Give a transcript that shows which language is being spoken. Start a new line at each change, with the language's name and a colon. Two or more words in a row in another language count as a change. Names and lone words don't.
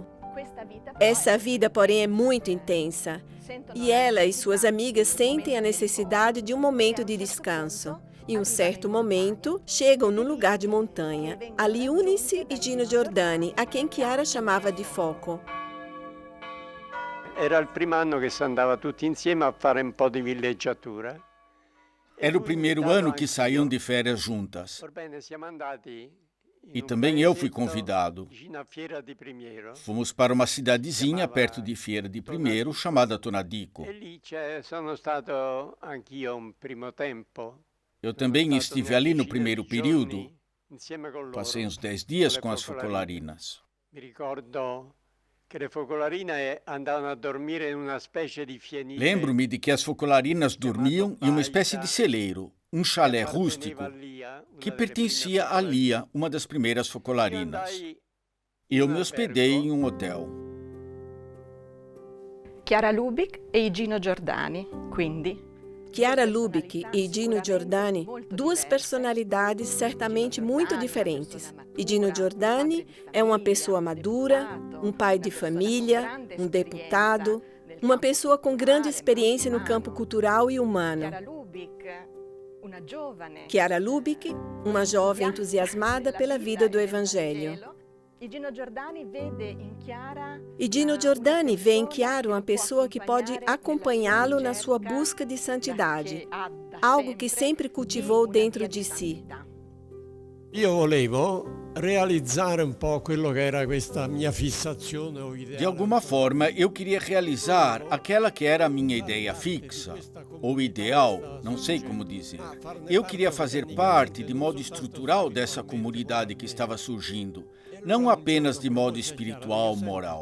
Portuguese: Essa vida, porém, é muito intensa, e ela e suas amigas sentem a necessidade de um momento de descanso. Em um certo momento, chegam num lugar de montanha. Ali unem-se Gino Giordani, a quem Chiara chamava de foco.
Italian: Era il primo anno che si andava tutti insieme a fare un po' di villeggiatura.
Portuguese: Era o primeiro ano que saíam de férias juntas. E também eu fui convidado. Fomos para uma cidadezinha perto de Fiera di Primeiro, chamada Tonadico. Eu também estive ali no primeiro período. Passei uns 10 dias com as focolarinas. Lembro-me de que as focolarinas dormiam em uma espécie de celeiro, um chalé rústico, que pertencia a Lia, uma das primeiras focolarinas. Eu me hospedei em um hotel.
Italian: Chiara Lubich e Gino Giordani, quindi.
Portuguese: Chiara Lubich e Gino Giordani, duas personalidades certamente muito diferentes. Gino Giordani é uma pessoa madura, um pai de família, um deputado, uma pessoa com grande experiência no campo cultural e humano. Chiara Lubich, uma jovem entusiasmada pela vida do Evangelho. E Gino Giordani vê em Chiara uma pessoa que pode acompanhá-lo na sua busca de santidade, algo que sempre cultivou dentro de si.
Italian: Io volevo
Portuguese: De alguma forma, eu queria realizar aquela que era a minha ideia fixa, ou ideal, não sei como dizer. Eu queria fazer parte, de modo estrutural, dessa comunidade que estava surgindo, não apenas de modo espiritual, moral.